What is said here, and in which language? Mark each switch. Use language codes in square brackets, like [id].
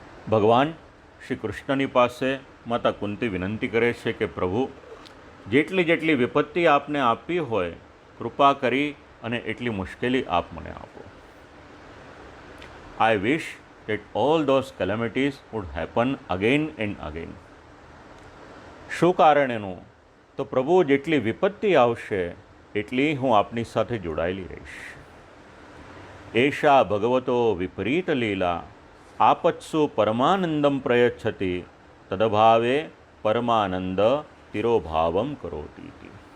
[gu] ભગવાન શ્રી કૃષ્ણની પાસે માતા કુંતી વિનંતી કરે છે કે પ્રભુ, જેટલી જેટલી વિપત્તિ આપને આપી હોય કૃપા કરી અને એટલી મુશ્કેલી આપ મને આપો. [en] I wish that all those calamities would happen again and again. [gu] શું કારણ એનું? તો પ્રભુ જેટલી વિપત્તિ આવશે એટલી હું આપની સાથે જોડાયેલી રહીશ. [sa] એષા ભગવતો વિપરીત લીલા આપત્સુ પરમાનંદમ પ્રયચ્છતિ તદભાવે પરમાનંદ તિરોભાવમ કરોતિ.